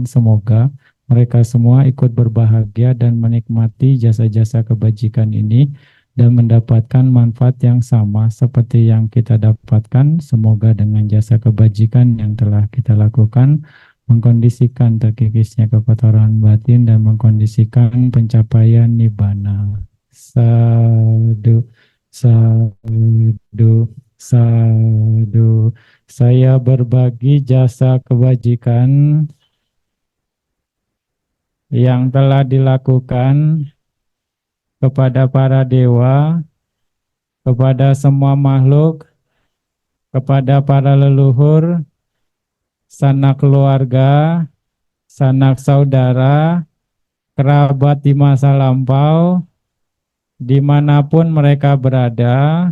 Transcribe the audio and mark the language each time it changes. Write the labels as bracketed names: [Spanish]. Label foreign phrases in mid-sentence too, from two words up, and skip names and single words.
[Indonesian] Semoga mereka semua ikut berbahagia dan menikmati jasa-jasa kebajikan ini dan mendapatkan manfaat yang sama seperti yang kita dapatkan. Semoga dengan jasa kebajikan yang telah kita lakukan mengkondisikan terkikisnya kekotoran batin dan mengkondisikan pencapaian nibbana. [Pali] Sadu, sadu, sadu. [Indonesian] Saya berbagi jasa kebajikan yang telah dilakukan kepada para dewa, kepada semua makhluk, kepada para leluhur, sanak keluarga, sanak saudara, kerabat di masa lampau, dimanapun mereka berada.